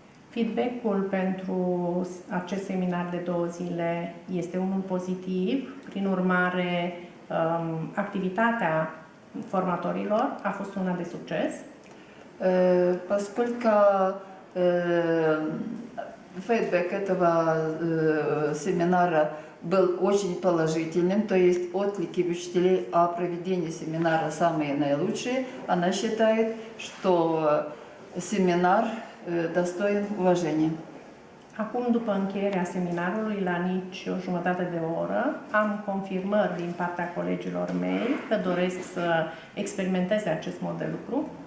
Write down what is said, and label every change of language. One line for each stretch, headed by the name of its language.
Romanian: Feedback-ul pentru acest seminar de 2 zile este unul pozitiv, prin urmare activitatea formatorilor a fost una de succes.
Russian: Поскольку фидбэк этого семинара был очень положительным, то есть отклики учителей о проведении семинара самые наилучшие, она считает, что семинар достоин уважения.
Romanian: Acum, după încheierea seminarului, la nici o jumătate de oră, am confirmări din partea colegilor mei că doresc să experimenteze acest mod de lucru.